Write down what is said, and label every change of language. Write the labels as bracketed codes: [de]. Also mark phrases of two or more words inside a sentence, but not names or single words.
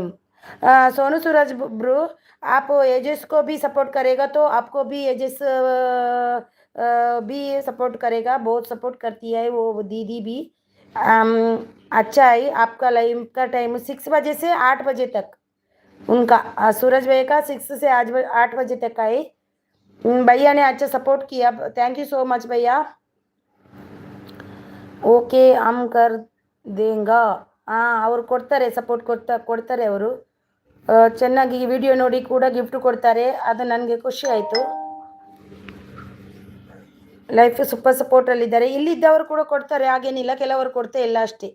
[hi] सोनू सूरज ब्रू आप एजेस को भी सपोर्ट करेगा तो आपको भी एजेस भी सपोर्ट करेगा, बहुत सपोर्ट करती है वो दीदी भी। अम, अच्छा है आपका लाइव का टाइम 6 बजे से 8 बजे तक उनका, सूरज भैया का 6 से आज 8 बजे तक का है। भैया ने अच्छा सपोर्ट किया, [en] thank you so much [hi] भैया। [kn] ಓಕೆ [hi] हम कर देंगा, [kn] ಅವ್ರು ಕೊಡ್ತಾರೆ, ಸಪೋರ್ಟ್ ಕೊಡ್ತಾರೆ ಅವರು ಚೆನ್ನಾಗಿ ವಿಡಿಯೋ ನೋಡಿ ಕೂಡ ಗಿಫ್ಟ್ ಕೊಡ್ತಾರೆ, ಅದು ನನಗೆ ಖುಷಿ ಆಯಿತು. ಲೈಫ್ ಸೂಪರ್ ಸಪೋರ್ಟಲ್ಲಿದ್ದಾರೆ, ಇಲ್ಲಿದ್ದವರು ಕೂಡ ಕೊಡ್ತಾರೆ, ಹಾಗೇನಿಲ್ಲ, ಕೆಲವರು ಕೊಡ್ತಾ ಇಲ್ಲ ಅಷ್ಟೇ.